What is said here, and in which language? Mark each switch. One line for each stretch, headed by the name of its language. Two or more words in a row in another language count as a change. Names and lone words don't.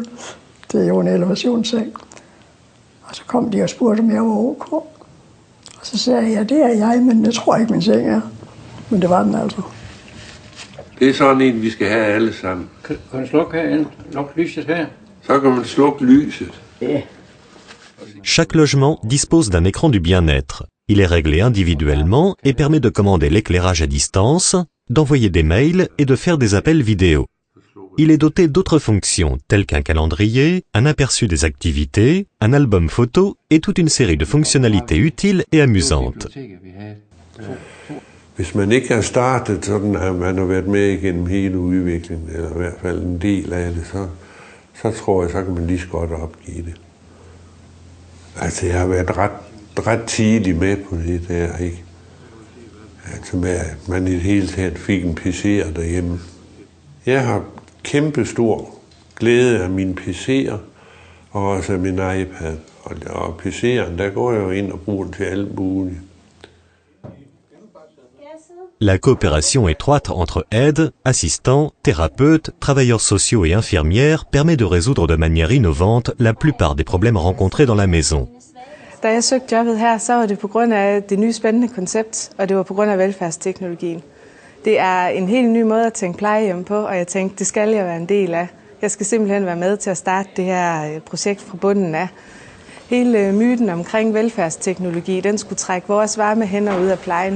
Danish: Det er jo en elevationsseng. Og så kom de og spurgte, om jeg var ok. Og så sagde jeg, ja, det er jeg, men jeg tror ikke, min seng er. Men det var den altså. Det er sådan en, vi skal have alle sammen. Kan du slukke herinde? Lukke lyset her? Så kan man slukke lyset. Ja.
French: Chaque logement dispose d'un écran du bien-être. Il est réglé individuellement et permet de commander l'éclairage à distance, d'envoyer des mails et de faire des appels vidéo. Il est doté d'autres fonctions telles qu'un calendrier, un aperçu des activités, un album photo et toute une série de fonctionnalités utiles et amusantes.
Danish: Hvis man ikke har startet sådan, at man har været med igennem hele udviklingen, eller i hvert fald en del af det, så tror jeg, så kan man lige så godt opgive det. Altså, jeg har været ret tidlig med på det der, ikke? Altså, med at man i det hele taget fik en PC'er derhjemme. Jeg har kæmpe stor glæde af mine PC'er, og også af min iPad. Og PC'eren, der går jeg jo ind og bruger den til alt muligt.
French: La coopération étroite entre aides, assistants, thérapeutes, travailleurs sociaux et infirmières permet de résoudre de manière innovante la plupart des problèmes rencontrés dans la maison.
Danish: Da jeg søgte jobbet her, så var det på grund af det nye spændende koncept, og det var på grund af velfærdsteknologien. Det er en helt ny måde at tænke plejehjem på, og jeg tænkte, det skal jeg være en del af. Jeg skal simpelthen være med til at starte det her projekt fra bunden af. Hele myten omkring velfærdsteknologi, den skulle trække vores varme hænder ud af plejen.